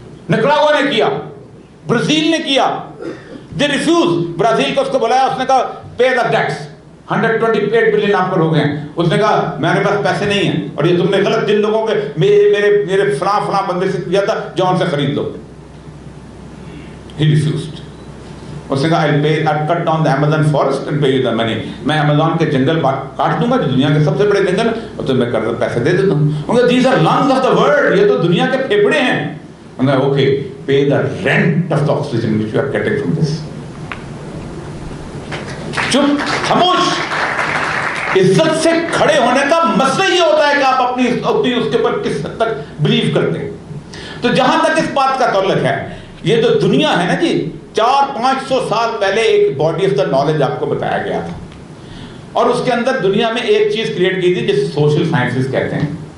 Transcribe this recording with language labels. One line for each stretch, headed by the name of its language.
Urdu: نکراگوا نے کیا, برازیل نے کیا.
English: They refuse.
Urdu: برازیل کو اس کو بلایا, اس نے کہا
English: pay the tax,
Urdu: 128 بلین آپ پر ہو گئے ہیں. اس نے کہا میرے پاس پیسے نہیں ہیں, اور یہ تم نے غلط جن لوگوں کے میرے فلاں بندے سے کیا تھا, جاؤ ان سے خرید لو.
English: He refused.
Urdu: اس نے کہا
English: I'll cut down the Amazon forest and pay you the money.
Urdu: میں Amazon کے جنگل کاٹ دوں گا جو دنیا کے سب سے بڑے جنگل, اور تمہیں قرض پیسے دے دیتا ہوں.
English: These are lungs of the world.
Urdu: یہ تو دنیا کے پھیپھڑے ہیں.
English: Okay, pay the rent of the oxygen which you are getting from this.
Urdu: چپ, خاموش. عزت سے کھڑے ہونے کا مسئلہ یہ ہوتا ہے کہ آپ اپنی اس کے اوپر کس حد تک بلیو کرتے ہیں. تو جہاں تک اس بات کا تعلق ہے, یہ جو دنیا ہے نا جی, 400-500 سال پہلے ایک
English: body of the knowledge
Urdu: آپ کو بتایا گیا تھا, اور اس کے اندر دنیا میں ایک چیز کریٹ کی تھی جسے سوشل سائنسز کہتے ہیں.